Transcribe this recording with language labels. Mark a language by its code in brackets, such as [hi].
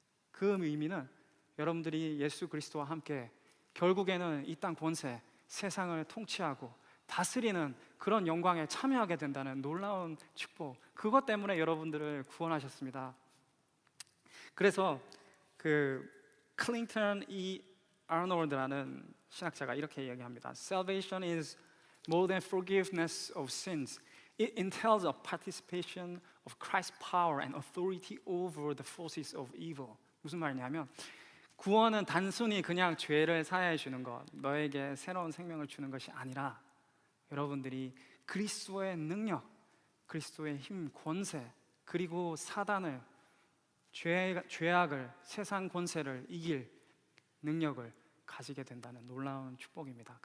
[ko] 그 의미는 여러분들이 예수 그리스도와 함께 결국에는 이 땅 권세, 세상을 통치하고 다스리는 그런 영광에 참여하게 된다는 놀라운 축복, 그것 때문에 여러분들을 구원하셨습니다. 그래서 클링턴 E. 아놀드라는 신학자가 이렇게 이야기합니다. [en] Salvation is more than forgiveness of sins. It entails a participation of Christ's power and authority over the forces of evil. [ko] 무슨 말이냐면 구원은 단순히 그냥 죄를 사하여 주는 것, 너에게 새로운 생명을 주는 것이 아니라 여러분들이 그리스도의 능력, 그리스도의 힘, 권세, 그리고 사단을, 죄악을, 세상 권세를 이길 능력을 가지게 된다는 놀라운 축복입니다.